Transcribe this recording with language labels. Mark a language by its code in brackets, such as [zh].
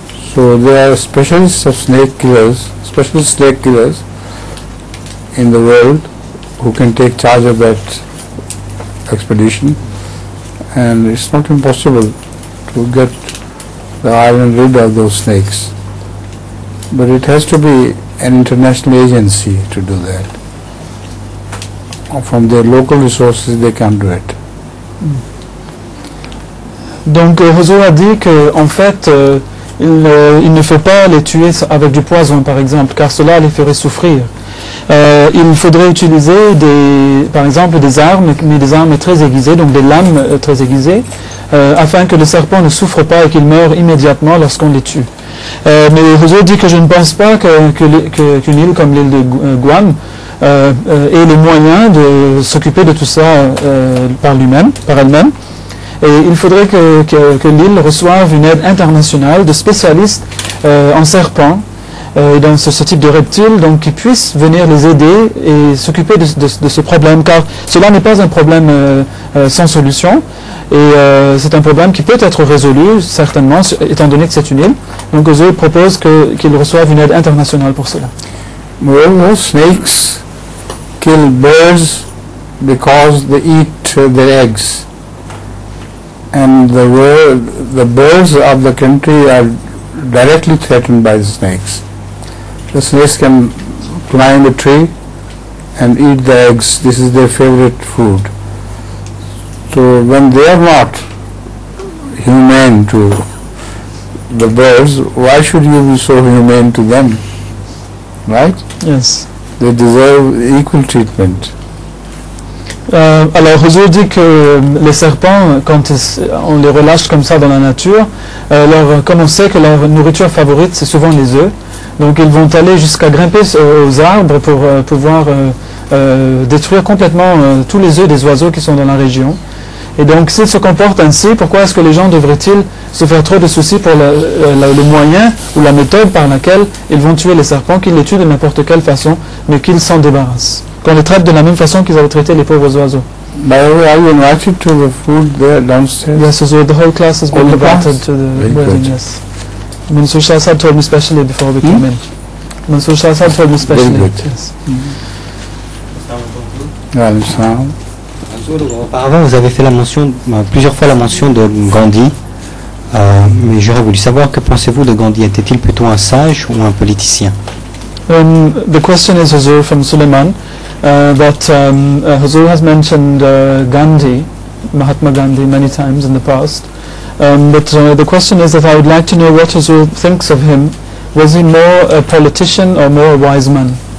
[en] So there are specialists of snake killers, specialist snake killers in the world who can take charge of that expedition, and it's not impossible to get the island rid of those snakes. But it has to be an international agency to do that. From their local resources they can't do it. [fr] Donc Huzur a dit que en fait il ne faut pas les tuer avec du poison par exemple, car cela les ferait souffrir. Il faudrait utiliser par exemple des armes, mais des armes très aiguisées, donc des lames très aiguisées, afin que le serpent ne souffre pas et qu'il meure immédiatement lorsqu'on les tue. Mais Huzur dit que je ne pense pas qu'une île comme l'île de Guam ait les moyens de s'occuper de tout ça par elle-même. Et il faudrait que l'île reçoive une aide internationale de spécialistes en serpents, dans ce type de reptiles, donc qui puissent venir les aider et s'occuper de ce problème, car cela n'est pas un problème sans solution, et c'est un problème qui peut être résolu, certainement, étant donné que c'est une île. Donc eux proposent qu'ils reçoivent une aide internationale pour cela. [en] Moreover, snakes kill birds because they eat their eggs. And the birds of the country are directly threatened by the snakes. The snakes can climb a tree and eat the eggs. This is their favorite food. So when they are not humane to the birds, why should you be so humane to them? Right? Yes. They deserve equal treatment. [fr] Alors Huzur dit que les serpents, quand on les relâche comme ça dans la nature, comme on sait que leur nourriture favorite c'est souvent les œufs, donc ils vont aller jusqu'à grimper aux arbres pour pouvoir détruire complètement tous les œufs des oiseaux qui sont dans la région. Et donc s'ils se comportent ainsi, pourquoi est-ce que les gens devraient-ils se faire trop de soucis pour le moyen ou la méthode par laquelle ils vont tuer les serpents, qu'ils les tuent de n'importe quelle façon, mais qu'ils s'en débarrassent, qu'on les traite de la même façon qu'ils avaient traité les pauvres oiseaux. [en] By the way, are you invited to the food there downstairs? Yes, so the whole class has been All the invited class? to the Very wedding, good. yes. Mansur Shah Sahib told me specially before we came in. Mansur Shah Sahib told me specially. good. Yes. [fr] Auparavant, vous avez fait plusieurs fois la mention de Gandhi. Mais j'aurais voulu savoir, que pensez-vous de Gandhi? Était-il plutôt un sage ou un politicien? [en] The question is, Huzur, from Suleiman, that Huzur has mentioned Gandhi, Mahatma Gandhi, many times in the past. But the question is that I would like to know what Huzur thinks of him. Was he more a politician or more a wise man?